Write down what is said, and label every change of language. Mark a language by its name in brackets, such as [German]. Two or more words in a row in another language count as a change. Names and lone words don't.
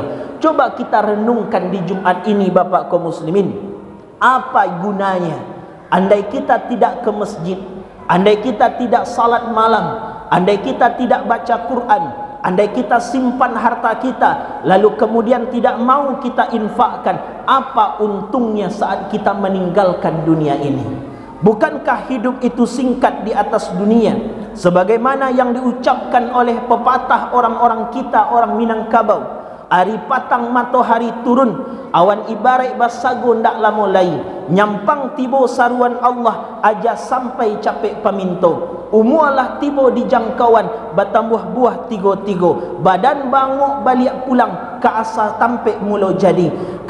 [Indonesian] Coba kita renungkan di Jumat ini Bapak kaum muslimin, apa gunanya andai kita tidak ke masjid, andai kita tidak salat malam, andai kita tidak baca Quran, andai kita simpan harta kita, lalu kemudian tidak mau kita infakkan, apa untungnya saat kita meninggalkan dunia ini? Bukankah hidup itu singkat di atas dunia? Sebagaimana yang diucapkan oleh pepatah orang-orang kita, orang Minangkabau, [Minangkabau] hari patang matahari turun, awan ibarat basago ndak lamo lai, nyampang tibo saruan Allah aja sampai capek paminto, umualah tibo di jangkauan batambuh buah tigo-tigo, badan banguk balik pulang ke asal tampek mulo jadi.